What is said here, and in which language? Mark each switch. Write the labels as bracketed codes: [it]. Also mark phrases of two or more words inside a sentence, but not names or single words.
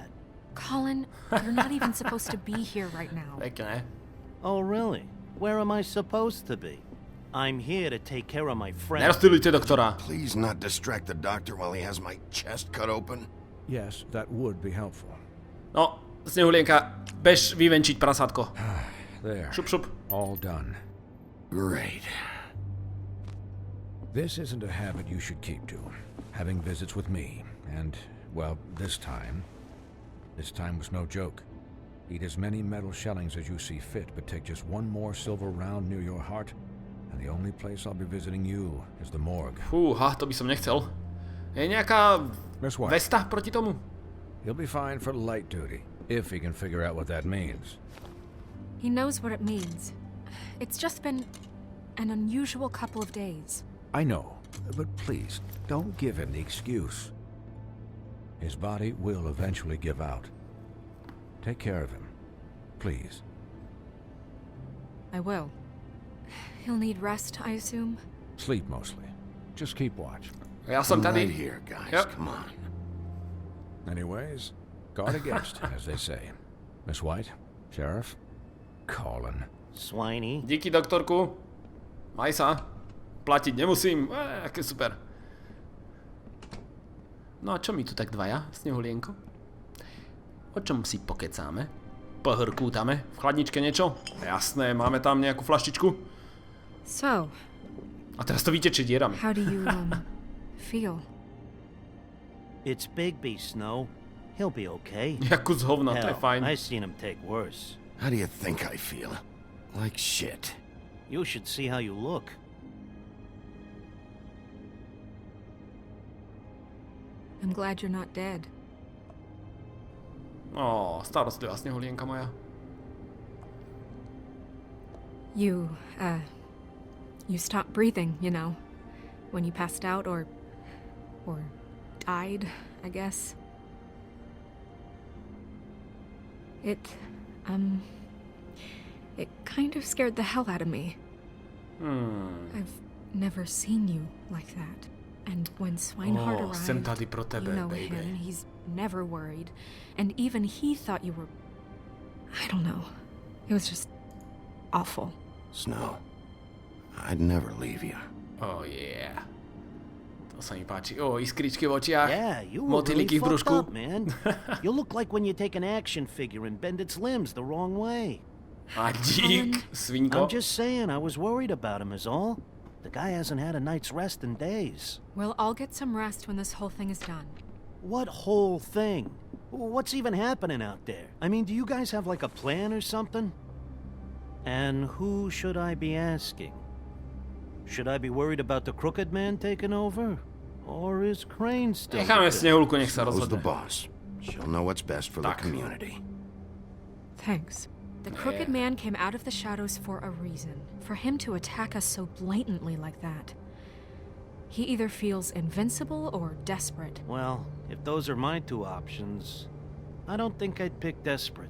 [en] Colin, you're not even supposed to be here right now. [sk] Pekné. [en] Oh, really? Where am I supposed to be? I'm here to take care of my friend. [sk] Nerozptýlujte doktora. [en] Please not distract the doctor while he has my chest cut open. Yes, that would be helpful. [sk] No, Snehulienka, bež vyvenčiť prasátko. [en] There. [sk] Šup, šup. [en] All done. Great. This isn't a habit you should keep to. Having visits with me, and, well, this time was no joke. Eat as many metal shellings as you see fit, but take just one more silver round near your heart, and the only place I'll be visiting you is the morgue. [sk] Fúha, to by som nechcel. Je nejaká [en] Miss White. [sk] vesta proti tomu? [en] He'll be fine for light duty, if he can figure out what that means. He knows what it means. It's just been an unusual couple of days. I know, but please, don't give him the excuse. His body will eventually give out. Take care of him, please. I will. He'll need rest, I assume. Sleep mostly. Just keep watch. [sk] Ja som [en] I'm [cs] tady. [en] right here, guys. Yep. Come on. Anyways, guard against, as they say. Miss White, Sheriff, Colin. Swiney. [sk] Díky, doktorku. Maj sa. Platiť nemusím. Aké super. No a čo my tu tak dvaja, Snehulienko? O čom si pokecáme? Pohrkútame? V chladničke niečo? Jasné, máme tam nejakú flaštičku. [en] So, [sk] A teraz to vytečie dierami. [en] how do you, feel? It's Bigby, Snow. He'll be okay. [sk] Jakú z hovna, to je [en] Hell, [sk] fajn. [en] I've seen him take worse. How do you think I feel? Like shit. You should see how you look. I'm glad you're not dead. [sk] Ó, starostlivá Snehulienka moja. [en] You stopped breathing, you know, when you passed out or died, I guess. It kind of scared the hell out of me. I've never seen you like that. And when Swinehart arrived, [cs] sem tady pro tebe, [en] you know baby. him, he's never worried. And even he thought you were... I don't know. It was just awful. Snow, I'd never leave you. Oh yeah. [sk] To sa mi páči. Ó, iskričky v očiach. [en] Yeah, you were really [sk] Motýliky v [en] fucked [sk] brúšku. [en] up, man. You look like when you take an action figure and bend its limbs the wrong way. [sk] A dík, svinko. [en] I'm just saying, I was worried about him is all. The guy hasn't had a night's rest in days. Well, I'll get some rest when this whole thing is done. What whole thing? What's even happening out there? I mean, do you guys have like a plan or something? And who should I be asking? Should I be worried about the crooked man taking over? Or is Crane still... [sk] Necháme Snehulku, nech sa [en] Snow's the [sk] rozhodne. [en] boss. She'll know what's best for the [sk] Tak. [en] community. Thanks. The crooked man came out of the shadows for a reason. For him to attack us so blatantly like that. He either feels invincible or desperate. Well, if those are my two options, I don't think I'd pick desperate.